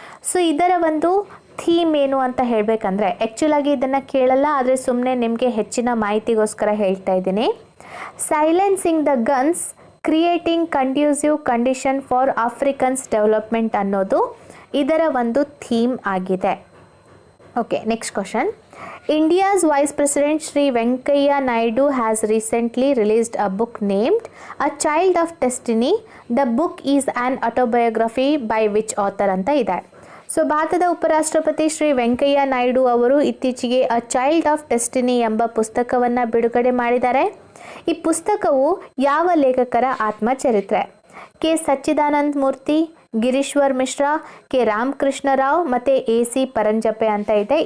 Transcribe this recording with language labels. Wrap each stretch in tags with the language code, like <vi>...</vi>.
<kn>So ಇದರ ಒಂದು theme ಏನು ಅಂತ ಹೇಳಬೇಕಂದ್ರೆ, ಆ್ಯಕ್ಚುಲಾಗಿ ಇದನ್ನು ಕೇಳಲ್ಲ, ಆದರೆ ಸುಮ್ಮನೆ ನಿಮಗೆ ಹೆಚ್ಚಿನ ಮಾಹಿತಿಗೋಸ್ಕರ ಹೇಳ್ತಾ ಇದ್ದೀನಿ.</kn> <en>silencing the guns, creating conducive condition for Africans development</en> <kn>ಅನ್ನೋದು ಇದರ ಒಂದು ಥೀಮ್ ಆಗಿದೆ.</kn> <en>Okay, next question. India's Vice President Sri Venkaiah Naidu has recently released a book named A Child of Destiny. The book is an autobiography by which author</en> <kn>ಅಂತ ಇದೆ. So ಭಾರತದ ಉಪರಾಷ್ಟ್ರಪತಿ ಶ್ರೀ ವೆಂಕಯ್ಯ ನಾಯ್ಡು ಅವರು ಇತ್ತೀಚೆಗೆ ಅ ಚೈಲ್ಡ್ ಆಫ್ ಡೆಸ್ಟಿನಿ ಎಂಬ ಪುಸ್ತಕವನ್ನು ಬಿಡುಗಡೆ ಮಾಡಿದ್ದಾರೆ. ಈ ಪುಸ್ತಕವು ಯಾವ ಲೇಖಕರ ಆತ್ಮಚರಿತ್ರೆ? ಕೆ ಸಚ್ಚಿದಾನಂದ ಮೂರ್ತಿ, ಗಿರೀಶ್ವರ್ ಮಿಶ್ರಾ, ಕೆ ರಾಮಕೃಷ್ಣ ರಾವ್ ಮತ್ತು ಎ ಸಿ ಪರಂಜಪೆ ಅಂತ ಇದೆ.</kn>